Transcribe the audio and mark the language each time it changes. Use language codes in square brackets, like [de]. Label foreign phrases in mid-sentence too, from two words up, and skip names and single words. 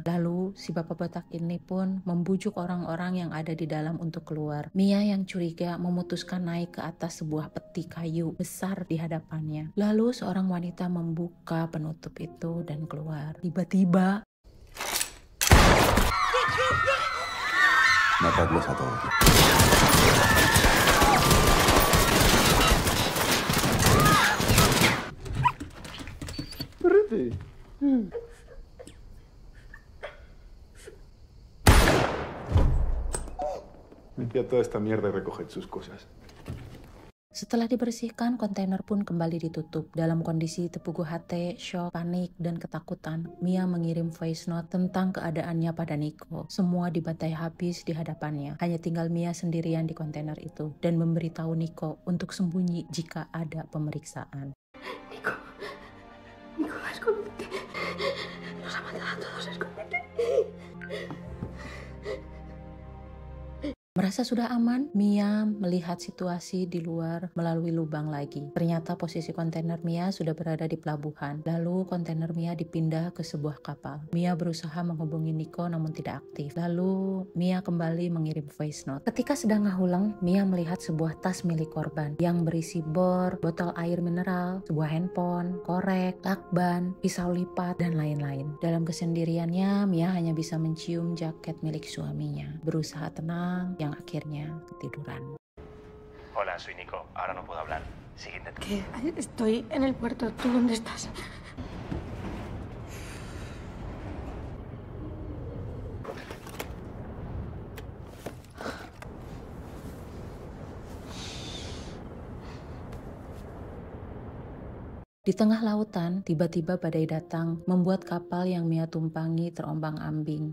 [id] Lalu si bapak botak ini pun membujuk orang-orang yang ada di dalam untuk keluar. Mia yang curiga memutuskan naik ke atas sebuah peti kayu besar di hadapannya. Lalu seorang wanita membuka penutup itu dan keluar. Tiba-tiba [es] Matadlos a todos. Correte. Limpia toda esta mierda y recoged sus cosas. [id] setelah dibersihkan, kontainer pun kembali ditutup. Dalam kondisi tepuguh hati, shock, panik, dan ketakutan, Mia mengirim [en] voice note [id] tentang keadaannya pada Nico. Semua dibantai habis di hadapannya. Hanya tinggal Mia sendirian di kontainer itu dan memberitahu Nico untuk sembunyi jika ada pemeriksaan. [es] Nico, escóndete. Nos ha matado a todos, escóndete. [id] Merasa sudah aman, Mia melihat situasi di luar melalui lubang lagi. Ternyata posisi kontainer Mia sudah berada di pelabuhan. Lalu kontainer Mia dipindah ke sebuah kapal. Mia berusaha menghubungi Nico namun tidak aktif. Lalu Mia kembali mengirim [en] voice note. [id] Ketika sedang ngahulang, Mia melihat sebuah tas milik korban yang berisi bor, botol air mineral, sebuah handphone, korek, lakban, pisau lipat, dan lain-lain. Dalam kesendiriannya, Mia hanya bisa mencium jaket milik suaminya. Berusaha tenang, yang akhirnya ketiduran. [es] Hola, soy Nico. Ahora no puedo hablar. Sigue intentando. ¿Qué? Estoy en el puerto. ¿Tú dónde estás? [id] Di tengah lautan, tiba-tiba badai datang, membuat kapal yang Mia tumpangi terombang-ambing.